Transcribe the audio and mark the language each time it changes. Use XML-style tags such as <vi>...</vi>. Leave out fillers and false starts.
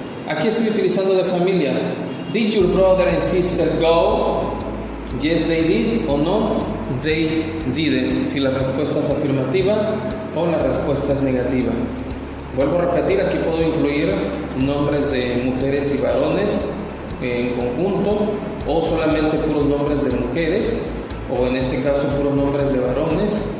<es>Aquí estoy utilizando de familia.</es> <en>Did your brother and sister go? Yes, they did, o no, they didn't.</en> <es>Si la respuesta es afirmativa o la respuesta es negativa. Vuelvo a repetir, aquí puedo incluir nombres de mujeres y varones en conjunto, o solamente puros nombres de mujeres, o en este caso puros nombres de varones.</es>